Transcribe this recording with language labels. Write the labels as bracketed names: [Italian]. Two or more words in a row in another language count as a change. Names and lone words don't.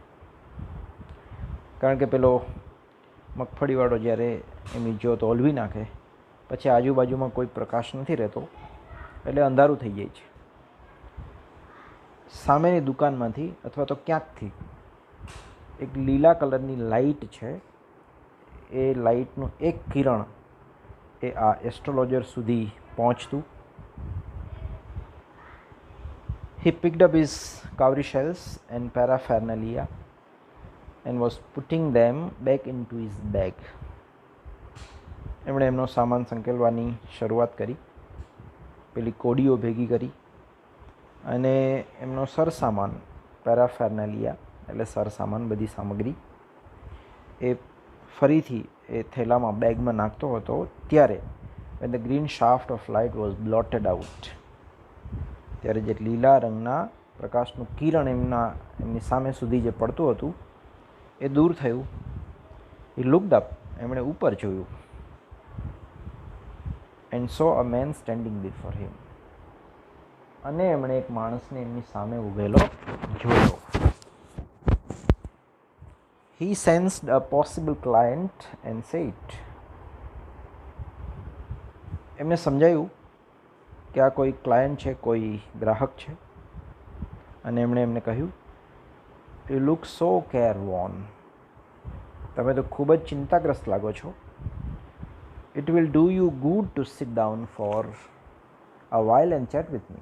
[Gujarati] કારણ કે પેલો મગફળીવાળો જ્યારે એમની જ્યોત ઓલવી નાખે પછી આજુબાજુમાં કોઈ પ્રકાશ નથી રહેતો, એટલે અંધારું થઈ જાય છે. સામેની દુકાનમાંથી અથવા તો ક્યાંકથી એક લીલા કલરની લાઇટ છે, એ લાઇટનું એક કિરણ એ આ એસ્ટ્રોલોજર સુધી પહોંચતું. [English] He picked up his cowrie shells and paraphernalia and was putting them back into his bag. [Gujarati] એમણે એમનો સામાન સંકેલવાની શરૂઆત કરી, પેલી કોડીઓ ભેગી કરી અને એમનો સરસામાન, પેરાફેર્નાલિયા એટલે સરસામાન, બધી સામગ્રી એ ફરીથી એ થેલામાં, બેગમાં નાખતો હતો. ત્યારે [English] when the green shaft of light was blotted out, [Gujarati] ત્યારે જે લીલા રંગના પ્રકાશનું કિરણ એમની સામે સુધી જે પડતું હતું એ દૂર થયું. [English] He looked up, [Gujarati] એમણે ઉપર જોયું, [English] and saw a man standing before him. [Gujarati] અને એમણે એક માણસને એમની સામે ઊભેલો જોયો. [English] He sensed a possible client and said, [Gujarati] એમને સમજાયું કે આ કોઈ ક્લાયન્ટ છે, કોઈ ગ્રાહક છે. અને એમણે એમને કહ્યું, [English] you look so careworn. [Gujarati] તમે તો ખૂબ જ ચિંતાગ્રસ્ત લાગો છો. [English] It will do you good to sit down for a while and chat with me.